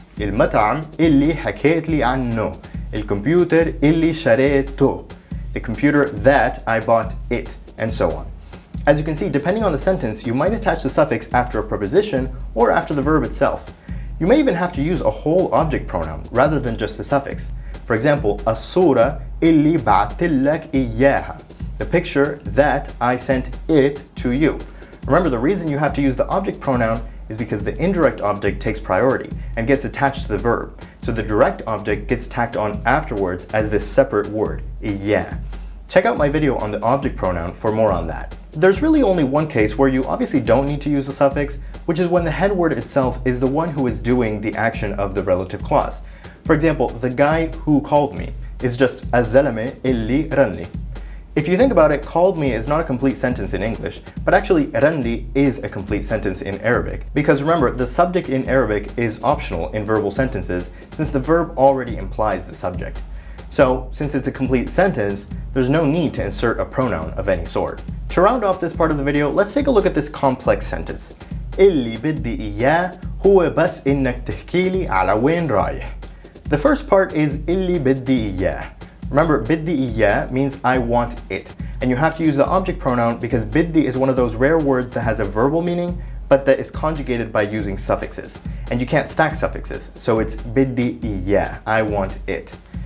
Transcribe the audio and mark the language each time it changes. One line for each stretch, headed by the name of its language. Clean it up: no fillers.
Arabic: المطعم اللي حكيت لي عنه. الكمبيوتر اللي شريته.
English: The computer that I bought it, and so on. As you can see, depending on the sentence, you might attach the suffix after a preposition or after the verb itself. You may even have to use a whole object pronoun rather than just the suffix. For example,
Arabic: الصورة اللي بعتلك إياها.
English: The picture that I sent it to you. Remember, the reason you have to use the object pronoun is because the indirect object takes priority and gets attached to the verb. So the direct object gets tacked on afterwards as this separate word, إياه. Check out my video on the object pronoun for more on that. There's really only one case where you obviously don't need to use the suffix, which is when the head word itself is the one who is doing the action of the relative clause. For example, the guy who called me is just
Arabic: الزلمة اللي رنلي.
English: If you think about it, called me is not a complete sentence in English, but actually ranli is a complete sentence in Arabic. Because remember, the subject in Arabic is optional in verbal sentences since the verb already implies the subject. So, since it's a complete sentence, there's no need to insert a pronoun of any sort. To round off this part of the video, let's take a look at this complex sentence.
Arabic: اللي بدي إياه هو بس إنك تحكيلي على وين رايح.
English: The first part is
Arabic: اللي بدي إياه.
English: Remember,
Arabic: biddi iya
English: means I want it. And you have to use the object pronoun because biddi is one of those rare words that has a verbal meaning, but that is conjugated by using suffixes. And you can't stack suffixes, so it's
Arabic: biddi iya,
English: I want it.